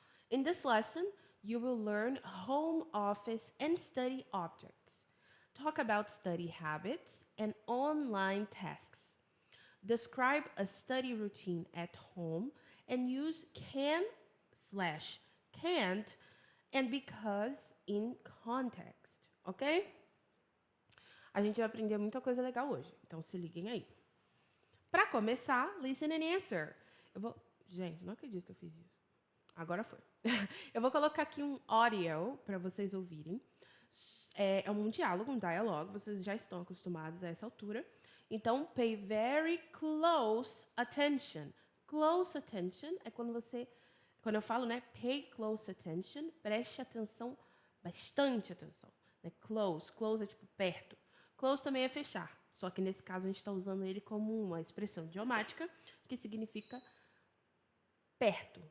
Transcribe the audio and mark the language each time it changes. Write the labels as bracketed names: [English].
[English] In this lesson, you will learn home office and study objects, talk about study habits and online tasks, describe a study routine at home, and use can slash can't and because in context, ok? [Portuguese] A gente vai aprender muita coisa legal hoje, então se liguem aí. Para começar, [English] listen and answer. [Portuguese] Gente, não acredito que eu fiz isso. Agora foi. Eu vou colocar aqui um audio para vocês ouvirem. É um diálogo, um dialogue. Vocês já estão acostumados a essa altura. Então, [English] pay very close attention. [Portuguese] Close attention é quando eu falo, né, [English] pay close attention, [Portuguese] preste atenção, bastante atenção. Né? Close é tipo perto. Close também é fechar. Só que nesse caso a gente está usando ele como uma expressão idiomática que significa perto.